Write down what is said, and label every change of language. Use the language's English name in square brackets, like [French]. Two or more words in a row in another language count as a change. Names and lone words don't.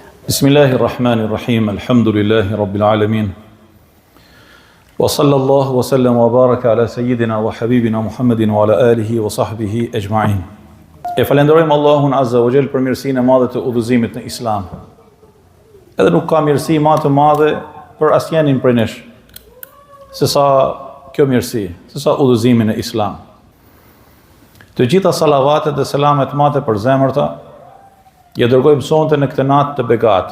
[Arabic] بسم الله الرحمن الرحيم، الحمد لله رب العالمين. وصلى الله وسلم وبارك على سيدنا وحبيبنا محمد وعلى آله وصحبه أجمعين. [Albanian] E falenderojmë Allahun [Arabic] عز وجل [Albanian] për mirësinë e madhe të udhëzimit në Islam. Edhe nuk ka mirësi më të madhe për asnjënin prej nesh, se sa kjo mirësi, se sa udhëzimi në Islam. Të gjitha salavatet dhe selamet mate për zemërta, ja dërgojmë sonte në këtë natë të begatë.